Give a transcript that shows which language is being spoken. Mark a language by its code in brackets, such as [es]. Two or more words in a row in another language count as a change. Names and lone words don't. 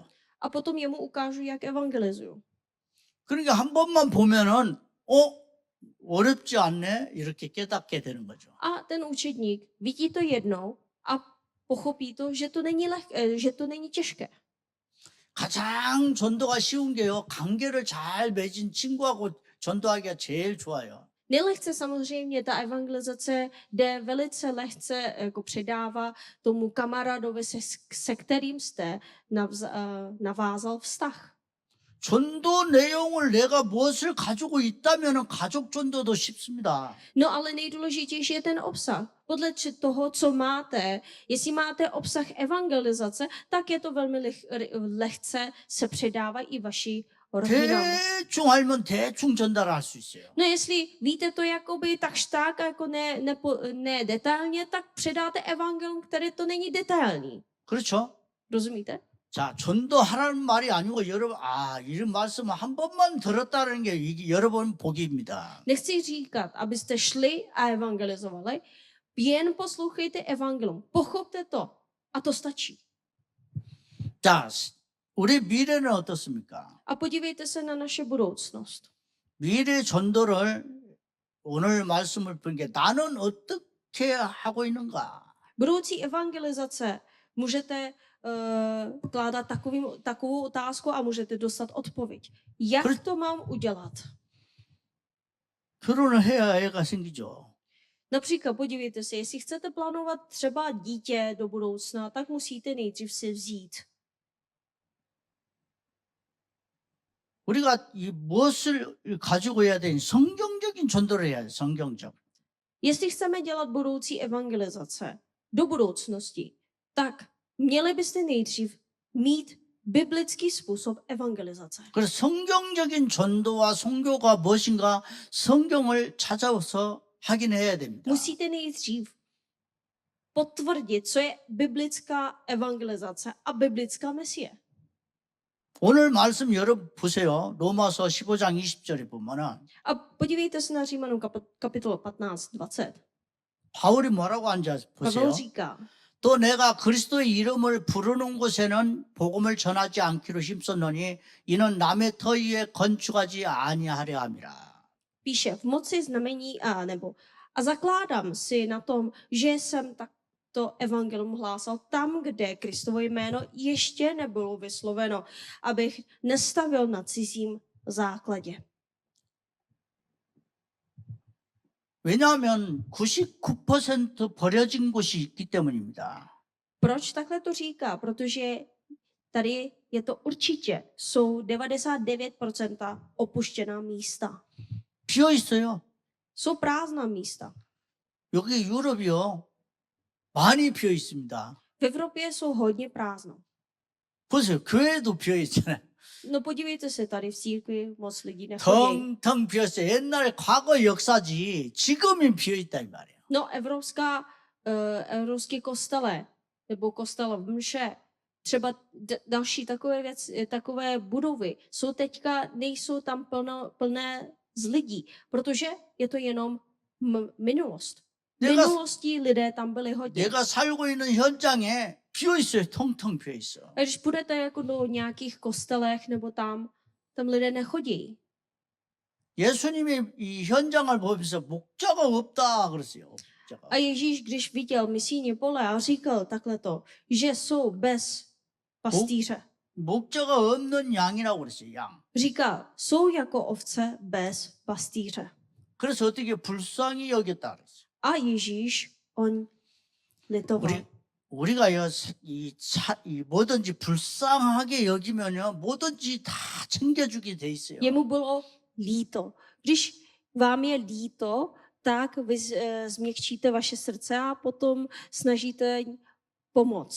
[cs] a potom jemu ukážu, jak evangelizuju. [ko] 그러니까 한 번만 보면은 어렵지 않네 이렇게 깨닫게 되는 거죠. [cs] A ten učedník vidí to jednou a pochopí to, že to není že to není těžké. [ko] 가장 전도가 쉬운 게요. 관계를 잘 맺은 친구하고 전도하기가 제일 좋아요. [cs] Nejlehce samozřejmě ta evangelizace jde velice lehce jako předává tomu kamarádovi, se kterým jste navázal vztah. [ko] 전도 내용을 내가 무엇을 가지고 있다면 가족 전도도 쉽습니다. [cs] No ale nejdůležitější je ten obsah. Podle toho, co máte, jestli máte obsah evangelizace, tak je to velmi lehce se předává i vaší rodinám. [ko] 대충 알면 대충 전달할 수 있어요. [cs] No jestli víte to jakoby takž tak, jako ne detailně, tak předáte evangelium, které to není detailní. [ko] 그렇죠? [cs] Rozumíte? [ko] 자, 전도하라는 말이 아니고 여러분 이런 말씀 한 번만 들었다는 게 이게 여러분 복입니다. [cs] Nechci říkat, abyste šli a evangelizovali, jen poslouchejte evangelium, pochopte to a to stačí. [ko] 자, 우리 미래는 어떻습니까? [cs] A podívejte se na naše budoucnost. [ko] 미래 전도를 오늘 말씀을 본 게 나는 어떻게 하고 있는가? [cs] Budoucí evangelizace můžete kládat takovou otázku a můžete dostat odpověď. Jak Proč- to mám udělat? [ko] 결혼을 해야 애가 생기죠. [cs] Například podívejte se, jestli chcete plánovat třeba dítě do budoucna, tak musíte nejdřív si vzít. [ko] 우리가 이 무엇을 가지고 해야 되니 성경적인 전도를 해야 돼. 성경적. [cs] Jestli chceme dělat budoucí evangelizace do budoucnosti, tak měli byste nejdřív mít biblický způsob evangelizace. [ko] 그래서 성경적인 전도와 선교가 무엇인가 성경을 찾아서 확인해야 됩니다. [cs] Musíte nejdřív potvrdit, co je biblická evangelizace a biblická misie. [ko] 오늘 말씀 여러분 보세요. 로마서 15장 20절에 보면은 [cs] A podívejte se na Římanům kapitolu 15:20. [ko] 바울이 뭐라고 하는지 보세요. [cs] Pavel říká, [ko] 또 내가 그리스도의 이름을 부르는 곳에는 복음을 전하지 않기로 힘썼노니 이는 남의 터 위에 건축하지 아니하려 함이라. [cs] píše, v moci znamení a zakládám si na tom, že jsem takto evangelium hlásal tam, kde Kristovo jméno ještě nebylo vysloveno, abych nestavil na cizím základě. [ko] 왜냐하면 99% 버려진 곳이 있기 때문입니다. [cs] Proč takhle to říká? Protože tady je to určitě, jsou 99% opuštěná místa. [ko] 비어 있어요. [cs] Jsou prázdná místa. [ko] 여기 유럽이요. 많이 비어 있습니다. [cs] V Evropě jsou hodně prázdno. [ko] 보세요. 교회도 비어 있잖아요. [cs] No podívejte se, tady v církvi moc lidí nechodí. [ko] 텅텅 비었어요. 옛날 과거 역사지 지금은 비어 있다 이 말이에요. [cs] No evropské kostele, nebo kostel v mše, třeba další takové budovy, nejsou tam plné z lidí, protože je to jenom minulost. V [ko] 내가- [cs] minulosti lidé tam byli hodně. [ko] 내가 살고 있는 현장에 비어 있어요. 텅텅 비어 있어. [cs] A když půjdete jako do nějakých kostelech nebo tam lidé nechodí. [ko] 예수님이 이 현장을 보면서 목자가 없다 그랬어요. 목자가. [cs] A Ježíš, když viděl misijní pole a říkal takhle že jsou bez pastýře, [ko] 목자가 없는 양이라고 그랬어요. 양. [cs] říkal, jsou jako ovce bez pastýře. [ko] 그래서 어떻게 불쌍히 여겼다 그랬어요. [cs] A Ježíš, on litoval. [ko] 우리가요 이 뭐든지 불쌍하게 여기면요 뭐든지 다 챙겨주게 돼 있어요. [cs] Jemu bylo líto. Když vám je líto, tak vy změkčíte vaše srdce a potom snažíte pomoct.